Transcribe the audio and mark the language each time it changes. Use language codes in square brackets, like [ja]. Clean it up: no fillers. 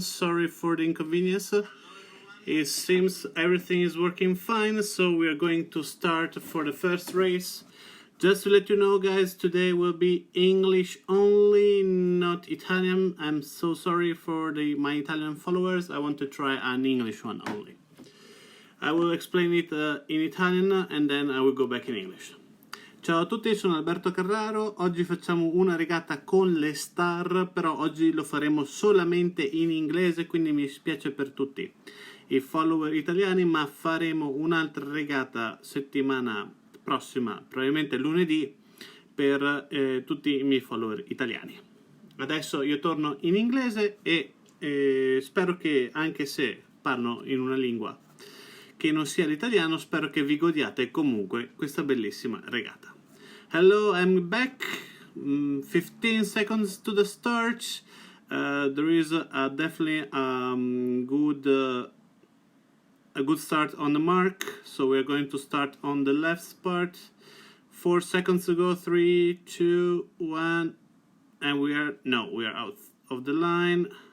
[en] Sorry for the inconvenience. It seems everything is working fine, so we are going to start for the first race. Just to let you know guys, today will be English only, not Italian. I'm so sorry for my Italian followers. I want to try an English one only. I will explain it in Italian and then I will go back in English. [it] Ciao a tutti, sono Alberto Carraro. Oggi facciamo una regata con le star, però oggi lo faremo solamente in inglese, quindi mi spiace per tutti i follower italiani, ma faremo un'altra regata settimana prossima, probabilmente lunedì, per tutti i miei follower italiani. Adesso io torno in inglese e spero che, anche se parlo in una lingua che non sia l'italiano, spero che vi godiate comunque questa bellissima regata. [en] Hello, I'm back. 15 seconds to the start. There is definitely a good start on the mark. So we are going to start on the left part. 4 seconds to go. 3, 2, 1, and we are out of the line.